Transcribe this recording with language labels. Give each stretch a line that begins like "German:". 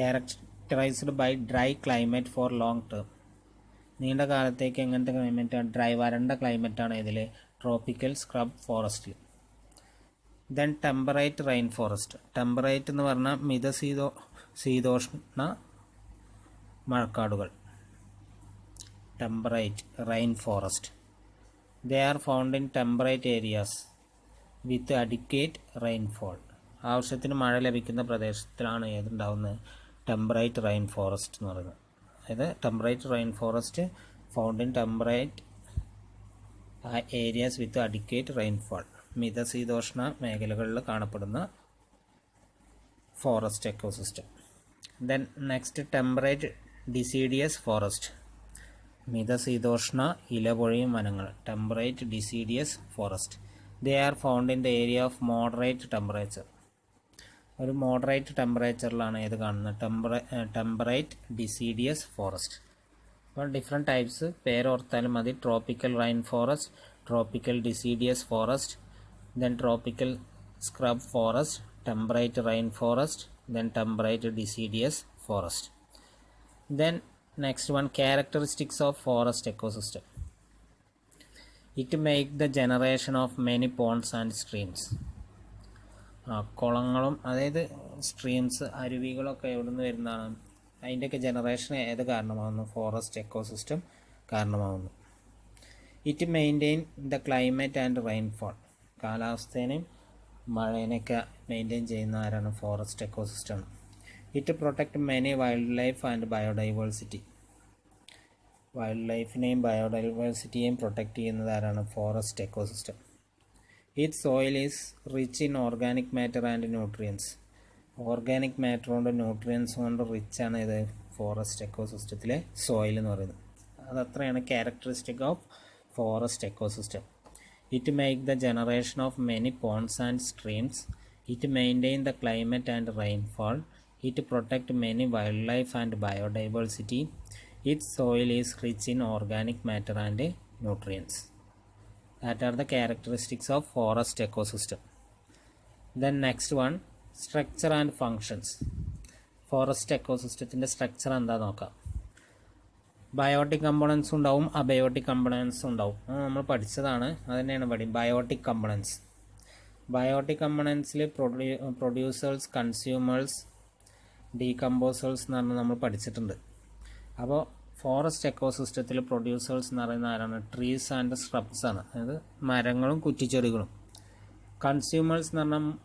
English: Characterized by dry climate for long term.
Malayalam: നീണ്ട കാലത്തേക്ക് എങ്ങനത്തെ ക്ലൈമറ്റാണ്, ഡ്രൈ വരണ്ട ക്ലൈമറ്റാണ് ഇതിൽ, tropical scrub forest.
English: Then temperate rain forest.
Malayalam: Temperate എന്ന് പറഞ്ഞാൽ ശീതോഷ്ണ മഴക്കാടുകൾ.
English: Temperate rain forest. They are found in temperate areas with adequate rainfall.
Malayalam: ആവശ്യത്തിന് മഴ ലഭിക്കുന്ന പ്രദേശത്തിലാണ് ഏതുണ്ടാവുന്നത്, ടെമ്പറേറ്റ് റെയിൻ ഫോറസ്റ്റ് എന്ന് പറയുന്നത്.
English: അതായത് temperate rain forest found in temperate areas with adequate rainfall.
Malayalam: മിതശീതോഷ്ണ മേഖലകളിൽ കാണപ്പെടുന്ന forest ecosystem.
English: Then next, temperate deciduous forest.
Malayalam: മിതശീതോഷ്ണ ഇലപൊഴിയും വനങ്ങൾ, temperate ഡിസീഡിയസ് forest.
English: They are found in the area of moderate temperature.
Malayalam: ഒരു മോഡറേറ്റ് ടെമ്പറേച്ചറിലാണ് ഏത് കാണുന്നത്, temperate ഡിസീഡിയസ് forest. അപ്പോൾ ഡിഫറെൻറ്റ് ടൈപ്സ് പേരോർത്താലും മതി. Tropical rain forest, tropical ഡിസീഡിയസ് forest, then tropical scrub forest, temperate rain forest, then temperate ഡിസീഡിയസ് forest.
English: Then next one, characteristics of forest ecosystem. It make the generation of many ponds and streams.
Malayalam: കുളങ്ങളും അതായത് streams, അരുവികളൊക്കെ എവിടെ നിന്ന് വരുന്നതാണ്, അതിൻ്റെയൊക്കെ generation ഏത് കാരണമാകുന്നു, forest ecosystem കാരണമാകുന്നു.
English: It maintain the climate and rainfall.
Malayalam: കാലാവസ്ഥേനെയും മഴേനെയൊക്കെ maintain ചെയ്യുന്ന ആരാണ്, forest ecosystem.
English: It protect many wild life and biodiversity.
Malayalam: Wild ലൈഫിനെയും ബയോഡൈവേഴ്സിറ്റിയെയും protect ചെയ്യുന്നത് ആരാണ്, forest ecosystem.
English: It soil is rich in organic matter and nutrients.
Malayalam: Organic matter കൊണ്ട് nutrients കൊണ്ട് റിച്ചാണ് ഇത് forest എക്കോസിസ്റ്റത്തിലെ soil എന്ന് പറയുന്നത്. അതത്രയാണ് characteristic of forest ecosystem.
English: It make the generation of many ponds and streams. It maintain the climate and rainfall. It protect many wildlife and biodiversity. Its soil is rich in organic matter and nutrients. That are the characteristics of forest ecosystem. Then next one, structure and functions.
Malayalam: Forest ecosystem structure എന്താ നോക്കാം. Biotic components ഉണ്ടാവും, abiotic components ഉണ്ടാവും. നമ്മൾ പഠിച്ചതാണ്, അത് തന്നെയാണ് പഠിക്കും. Biotic components. Biotic കമ്പോണൻസിൽ producers, consumers, decomposers എന്ന് പറഞ്ഞാൽ നമ്മൾ പഠിച്ചിട്ടുണ്ട്. അപ്പോൾ ഫോറസ്റ്റ് എക്കോസിസ്റ്റത്തിൽ പ്രൊഡ്യൂസേഴ്സ് എന്ന് പറയുന്ന ആരാണ്, ട്രീസ് ആൻഡ് സ്hrubs ആണ്, അതായത് മരങ്ങളും കുറ്റിച്ചെടികളും. കൺസ്യൂമേഴ്സ് എന്ന് പറഞ്ഞാൽ